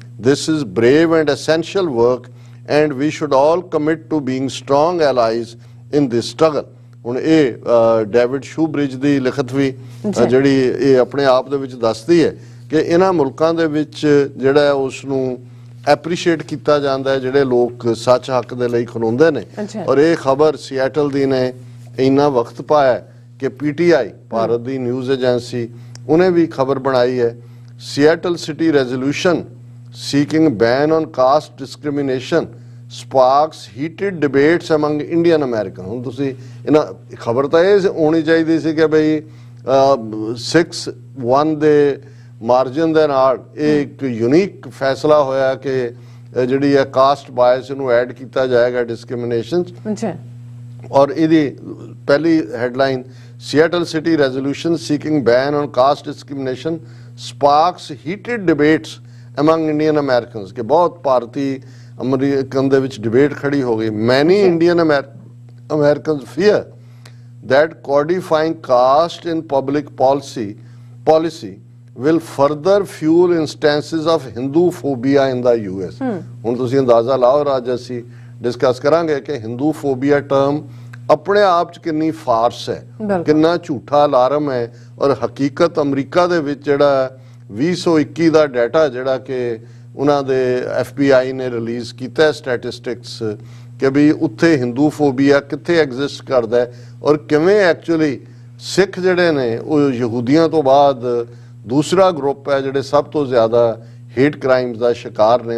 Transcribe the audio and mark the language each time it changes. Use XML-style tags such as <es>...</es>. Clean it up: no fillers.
<en>This is brave and essential work and we should all commit to being strong allies in this struggle।</en> <pa>ਹੁਣ ਇਹ David ਸ਼ੂਬ੍ਰਿਜ ਦੀ ਲਿਖਤ ਵੀ ਜਿਹੜੀ ਇਹ ਆਪਣੇ ਆਪ ਦੇ ਵਿੱਚ ਦੱਸਦੀ ਹੈ ਕਿ ਇਹਨਾਂ ਮੁਲਕਾਂ ਦੇ ਵਿੱਚ ਜਿਹੜਾ ਹੈ ਉਸ ਨੂੰ ਐਪਰੀਸ਼ੀਏਟ ਕੀਤਾ ਜਾਂਦਾ ਹੈ ਜਿਹੜੇ ਲੋਕ ਸੱਚ ਹੱਕ ਦੇ ਲਈ ਖਲੋਂਦੇ ਨੇ। ਔਰ ਇਹ ਖਬਰ ਸਿਐਟਲ ਦੀ ਨੇ ਇੰਨਾ ਵਕਤ ਪਾਇਆ ਕਿ ਪੀਟੀਆਈ ਭਾਰਤ ਦੀ ਨਿਊਜ਼ ਏਜੰਸੀ ਉਹਨੇ ਵੀ ਖਬਰ ਬਣਾਈ ਹੈ,</pa> <en>Seattle city resolution seeking ban on caste discrimination sparks heated debates among Indian American.</en> <pa>ਹੁਣ ਤੁਸੀਂ ਇਹਨਾਂ ਖਬਰ ਤਾਂ ਇਹ ਹੋਣੀ ਚਾਹੀਦੀ ਸੀ ਕਿ ਬਈ 6-1 ਦੇ ਮਾਰਜਨ ਦੇ ਨਾਲ ਇਹ ਇੱਕ ਯੂਨੀਕ ਫੈਸਲਾ ਹੋਇਆ ਕਿ ਜਿਹੜੀ ਹੈ ਕਾਸਟ ਬਾਇਸ ਨੂੰ ਐਡ ਕੀਤਾ ਜਾਏਗਾ ਡਿਸਕ੍ਰਿਮੀਨੇਸ਼ਨ। ਔਰ ਇਹਦੀ ਪਹਿਲੀ headline,</pa> <en>Seattle city resolution seeking ban on caste discrimination sparks heated debates among Indian Americans,</en> <pa>ਕਿ ਬਹੁਤ ਭਾਰਤੀ ਅਮਰੀਕਨ ਦੇ ਵਿੱਚ ਡਿਬੇਟ ਖੜੀ ਹੋ ਗਈ।</pa> <en>Many Indian Americans fear that codifying caste in public policy will further fuel instances of Hindu phobia in the US।</en> <pa>ਹੁਣ ਤੁਸੀਂ ਅੰਦਾਜ਼ਾ ਲਾਓ, ਅੱਜ ਅਸੀਂ ਡਿਸਕਸ ਕਰਾਂਗੇ ਕਿ ਹਿੰਦੂ ਫੋਬੀਆ ਟਰਮ ਆਪਣੇ ਆਪ 'ਚ ਕਿੰਨੀ ਫਾਰਸ ਹੈ, ਕਿੰਨਾ ਝੂਠਾ ਅਲਾਰਮ ਹੈ। ਔਰ ਹਕੀਕਤ ਅਮਰੀਕਾ ਦੇ ਵਿੱਚ ਜਿਹੜਾ 2021 ਦਾ ਡਾਟਾ ਜਿਹੜਾ ਕਿ ਉਹਨਾਂ ਦੇ FBI ਨੇ ਰਿਲੀਜ਼ ਕੀਤਾ ਸਟੈਟਿਸਟਿਕਸ ਕਿ ਵੀ ਉੱਥੇ ਹਿੰਦੂ ਫੋਬੀਆ ਕਿੱਥੇ ਐਗਜ਼ਿਸਟ ਕਰਦਾ ਹੈ ਔਰ ਕਿਵੇਂ ਐਕਚੁਅਲੀ ਸਿੱਖ ਜਿਹੜੇ ਨੇ ਉਹ ਯਹੂਦੀਆਂ ਤੋਂ ਬਾਅਦ ਦੂਸਰਾ ਗਰੁੱਪ ਹੈ ਜਿਹੜੇ ਸਭ ਤੋਂ ਜ਼ਿਆਦਾ ਹੇਟ ਕ੍ਰਾਈਮਸ ਦਾ ਸ਼ਿਕਾਰ ਨੇ।</pa>